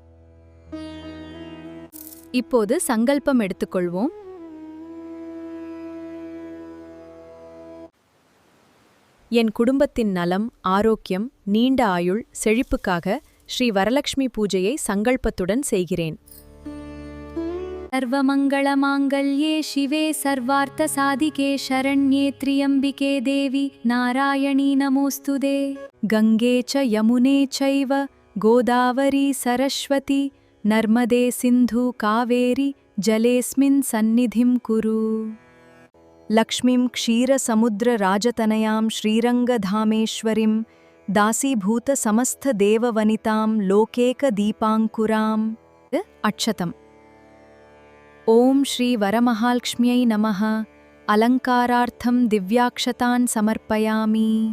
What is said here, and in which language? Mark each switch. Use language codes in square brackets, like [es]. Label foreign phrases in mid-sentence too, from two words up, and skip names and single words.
[ta] இப்போது சங்கல்பம் எடுத்துக்கொள்வோம். என் குடும்பத்தின் நலம், ஆரோக்கியம், நீண்ட ஆயுள், செழிப்புக்காக ஸ்ரீ வரலட்சுமி பூஜையை சங்கல்பத்துடன் செய்கிறேன். [sa] सर्वमंगलमांगल्ये शिवे सर्वार्थसाधिके शरण्ये त्र्यंबिके देवी नारायणी नमोस्तुते. गंगे च यमुने चैव गोदावरी सरस्वती नर्मदे सिन्धु कावेरी जलेस्मिन् सन्निधिं कुरु. लक्ष्मीं क्षीरसमुद्रराजतनयां श्रीरङ्गधामेश्वरीं दासीभूत समस्त देववनितां लोकैक दीपाङ्कुराम्. अक्षतम्. ॐ श्री वरमहालक्ष्म्यै नमः. अलङ्कारार्थं दिव्याक्षतान् समर्पयामि.